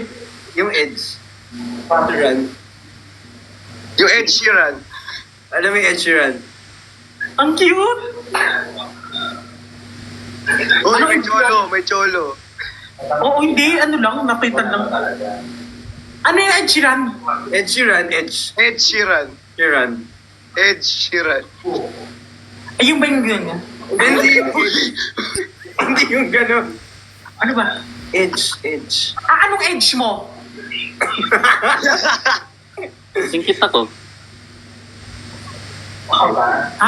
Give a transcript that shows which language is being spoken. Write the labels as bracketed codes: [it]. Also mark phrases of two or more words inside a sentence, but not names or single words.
[tl] Yung Edge. Sheeran. Yung Ed Sheeran. Alam mo yung Ed Sheeran? Ang cute! Uy, may cholo, may cholo. Oo, hindi. Ano lang, napitan lang. Ano yung Ed Sheeran? Ed Sheeran, Edge. Ed Sheeran. Sheeran. Ed Sheeran. Ayun ba yung ganyan? Hindi yung Hindi yung gano'n. Ano ba? Edge, Edge. Anong edge mo? Singkit ako. Ha?